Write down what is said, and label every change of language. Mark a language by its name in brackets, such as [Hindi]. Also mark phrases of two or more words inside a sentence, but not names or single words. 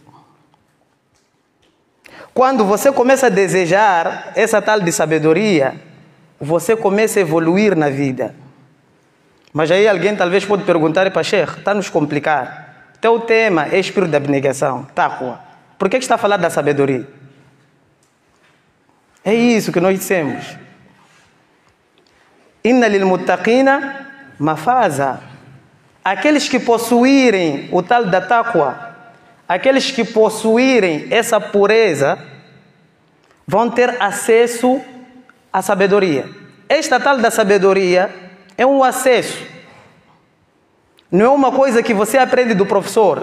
[Portuguese] Quando você começa a desejar essa tal de sabedoria, você começa a evoluir na vida. Mas aí alguém talvez pode perguntar: para Sheikh, está a nos complicar. Teu tema é espírito da abnegação, taqwa. Por que está a falar da sabedoria? É isso que nós dissemos. [Arabic] إن للمتقين مفازا. [Portuguese] Aqueles que possuírem o tal da taqwa, aqueles que possuírem essa pureza, vão ter acesso à sabedoria. Esta tal da sabedoria é um acesso. Não é uma coisa que você aprende do professor.